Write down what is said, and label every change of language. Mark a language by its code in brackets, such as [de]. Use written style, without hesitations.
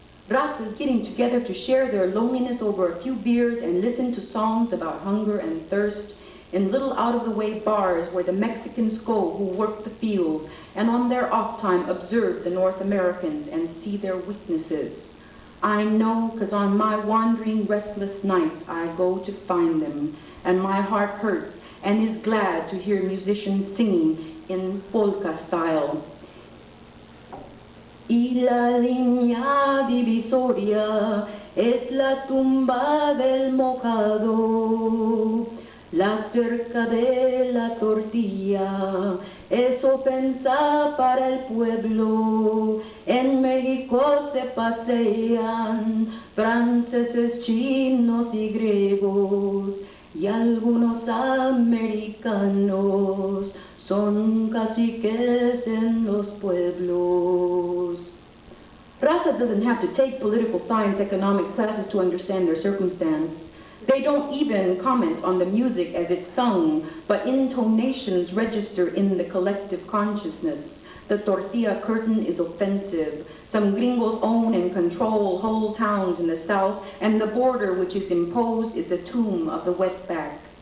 [en] Raza is getting together to share their loneliness over a few beers and listen to songs about hunger and thirst in little out-of-the-way bars where the Mexicans go who work the fields and on their off time observe the North Americans and see their weaknesses. I know, 'cause on my wandering, restless nights I go to find them, and my heart hurts and is glad to hear musicians singing in polka style. [es] Y la línea divisoria es la tumba del mojado, la cerca de la tortilla, eso pensa para el pueblo. En México se pasean franceses, chinos y griegos, y algunos americanos son caciques en los pueblos. [en] Raza doesn't have to take political science, economics classes to understand their circumstance. They don't even comment on the music as it's sung, but intonations register in the collective consciousness. The tortilla curtain is offensive. Some gringos own and control whole towns in the south, and the border which is imposed is the tomb of the wetback.